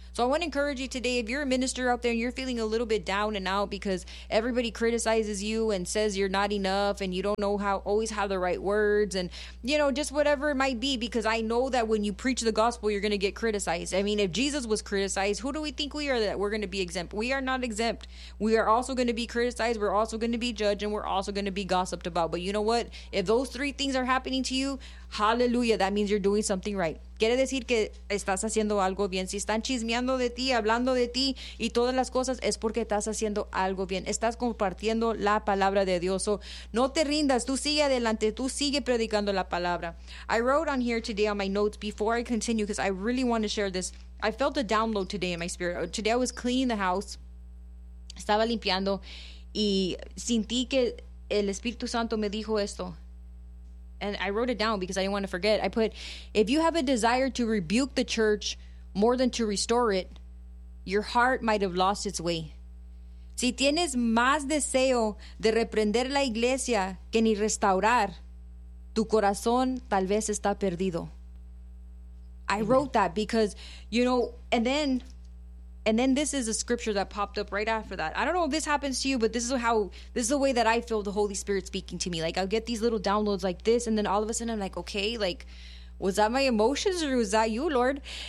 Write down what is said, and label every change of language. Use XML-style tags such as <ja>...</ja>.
<en>So I want to encourage you today, if you're a minister out there and you're feeling a little bit down and out because everybody criticizes you and says you're not enough and you don't know how always have the right words and, you know, just whatever it might be, because I know that when you preach the gospel, you're going to get criticized. I mean, if Jesus was criticized, who do we think we are that we're going to be exempt? We are not exempt. We are also going to be criticized. We're also going to be judged, and we're also going to be gossiped about. But you know what? If those three things are happening to you, hallelujah, that means you're doing something right.</en> <es>Quiere decir que estás haciendo algo bien. Si están chismeando de ti, hablando de ti y todas las cosas, es porque estás haciendo algo bien. Estás compartiendo la palabra de Dios. So, no te rindas. Tú sigue adelante. Tú sigue predicando la palabra.</es> <en>I wrote on here today on my notes before I continue, because I really want to share this. I felt a download today in my spirit. Today I was cleaning the house.</en> <es>Estaba limpiando. Y sentí que el Espíritu Santo me dijo esto.</es> <en>And I wrote it down because I didn't want to forget. I put, if you have a desire to rebuke the church more than to restore it, your heart might have lost its way.</en> <es>Si tienes más deseo de reprender la iglesia que ni restaurar, tu corazón tal vez está perdido.</es> <en>I wrote that because, you know, and then this is a scripture that popped up right after that. I don't know if this happens to you, but this is the way that I feel the Holy Spirit speaking to me. Like, I'll get these little downloads like this, and then all of a sudden I'm like, okay, like, was that my emotions or was that you, Lord?</en>